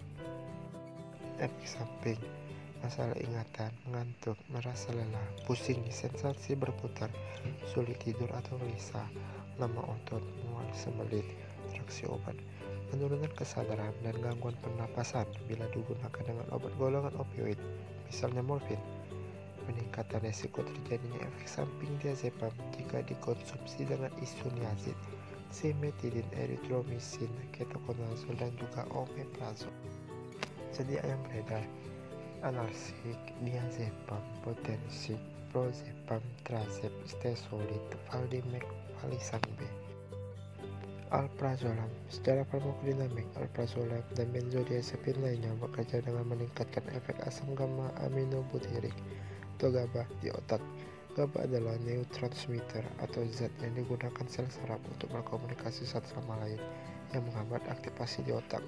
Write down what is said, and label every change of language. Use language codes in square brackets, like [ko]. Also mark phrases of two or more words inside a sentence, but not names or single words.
[id] Efek samping: masalah ingatan, mengantuk, merasa lelah, pusing, sensasi berputar, sulit tidur atau gelisah, lemah otot, mual, sembelit. Interaksi obat: menurunkan kesadaran dan gangguan pernapasan bila digunakan dengan obat golongan opioid, misalnya morfin. Peningkatan resiko terjadinya efek samping diazepam jika dikonsumsi dengan isoniazid, simetidin, eritromisin, ketokonazol, dan juga omeprazol. Sedia yang beredar: analsik, diazepam, potensik, prozepam, trazep, stesolid, valdimek, valisan B. Alprazolam. Secara farmakodinamik, alprazolam dan benzodiazepin lainnya bekerja dengan meningkatkan efek asam gamma aminobutirik atau GABA di otak. GABA adalah neurotransmitter atau zat yang digunakan sel saraf untuk berkomunikasi satu sama lain, yang menghambat aktivasi di otak.